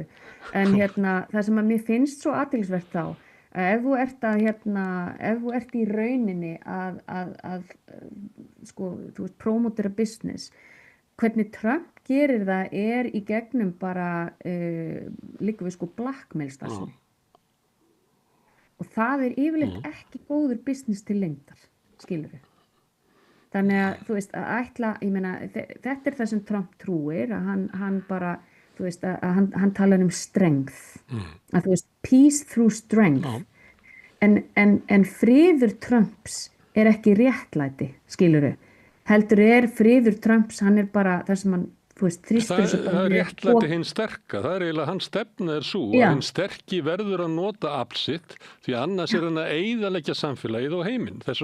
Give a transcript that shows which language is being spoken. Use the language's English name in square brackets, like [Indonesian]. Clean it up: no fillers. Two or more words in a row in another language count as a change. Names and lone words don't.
[Icelandic] En það sem að mér finnst svo athyglisvert þá, að ef þú ert í rauninni að sko, þú veist, promotera business, hvernig Trump gerir það er í gegnum bara líka við sko blackmail starfsemi. Og það er yfirleitt ekki góður business til lengdar, skilurðu. Þannig að þú veist að ég meina þetta er það sem Trump trúir að hann bara þú veist að hann talar um strength að þú veist [English] peace through strength [Icelandic] en friður Trumps er ekki réttlæti skilurðu heldur friður Trumps hann er bara það sem hann þú veist þrýstur þessu það er réttlæti hinn sterka það er eiginlega hans stefna svo að hinn sterki verður að nota afl sitt því annars er hann að eyðileggja samfélagið og heiminn þess